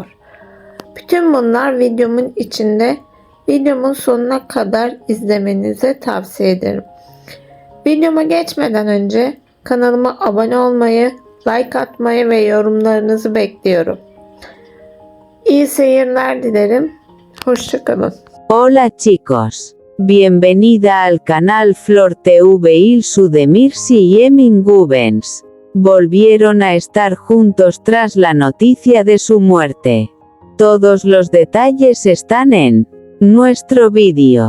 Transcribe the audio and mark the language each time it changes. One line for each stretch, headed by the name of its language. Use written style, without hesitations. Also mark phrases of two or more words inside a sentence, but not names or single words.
Turkish: Bütün bunlar videomun içinde. Videomun sonuna kadar izlemenizi tavsiye ederim. Videoma geçmeden önce kanalıma abone olmayı, like atmayı ve yorumlarınızı bekliyorum. İyi seyirler dilerim. Hoşça kalın.
Spanish: Hola chicos. Bienvenida al canal Flor TV. Ilsu Demirci y Emin Güvenç volvieron a estar juntos tras la noticia de su muerte. Todos los detalles están en nuestro vídeo.